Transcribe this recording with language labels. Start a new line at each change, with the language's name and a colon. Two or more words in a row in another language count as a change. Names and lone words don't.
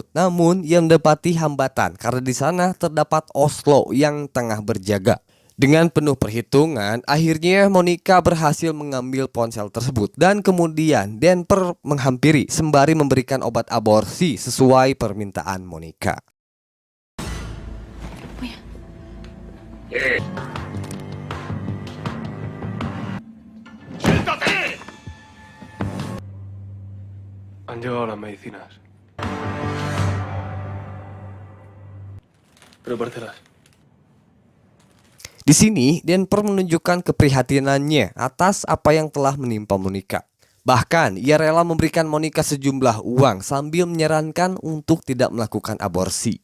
Indonesian: Namun ia mendapati hambatan karena di sana terdapat Oslo yang tengah berjaga. Dengan penuh perhitungan, akhirnya Monica berhasil mengambil ponsel tersebut dan kemudian Denper menghampiri sembari memberikan obat aborsi sesuai permintaan Monica.
Spanish: Han llegado las medicinas. Prepáratelas.
Indonesian: Di sini, Denper menunjukkan keprihatinannya atas apa yang telah menimpa Monica. Bahkan, ia rela memberikan Monica sejumlah uang sambil menyarankan untuk tidak melakukan aborsi.